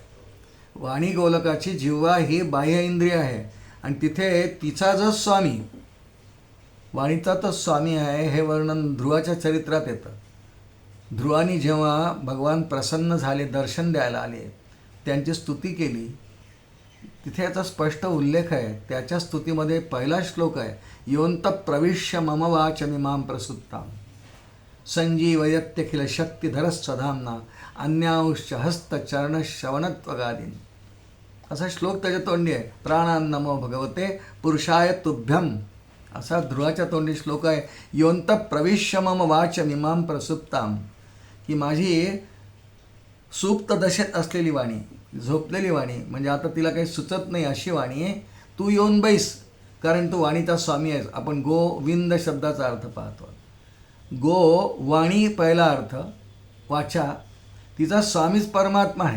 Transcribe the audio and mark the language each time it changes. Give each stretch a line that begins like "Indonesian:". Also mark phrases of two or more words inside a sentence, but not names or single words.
Marathi: वाणी गोलकाची, जिव्हा ही बाह्य इंद्रिय आहे, आणि तिथे तिचा जो स्वामी, वाणीचा तो स्वामी आहे, हे वर्णन ध्रुवाच्या चरित्रात येतं. ध्रुवानी जेव्हा भगवान प्रसन्न झाले, दर्शन द्यायला आले, त्यांची स्तुती केली, तिथे याचा स्पष्ट उल्लेख आहे. त्याच्या स्तुतीमध्ये पहिला श्लोक आहे,
Sanskrit: योंत प्रविश्य मम वाचमिमां प्रसुप्तां संजीवयत्यखिल शक्तिधर स्वधाम्ना अन्यांश्च हस्तचरणश्रवणत्वगादीन.
Marathi: असा श्लोक त्याच्या तोंडी आहे.
Sanskrit: प्राणान् नमो भगवते पुरुषाय तुभ्यम,
Marathi: असा ध्रुवाच्या तोंडी श्लोक आहे.
Sanskrit: योंत प्रविश्य मम वाचमिमां प्रसुप्तां,
Marathi: की माझी सुप्त दशेत असलेली वाणी, झोपलेली वाणी, म्हणजे आता तिला काही सुचत नाही अशी वाणी आहे, तू येऊन बैस, कारण तू वाणीचा स्वामी आहेस. आपण गोविंद शब्दाचा अर्थ पाहतो. गो वाणी पहिला अर्थ, वाचा, तिचा स्वामीच परमात्मा आहे.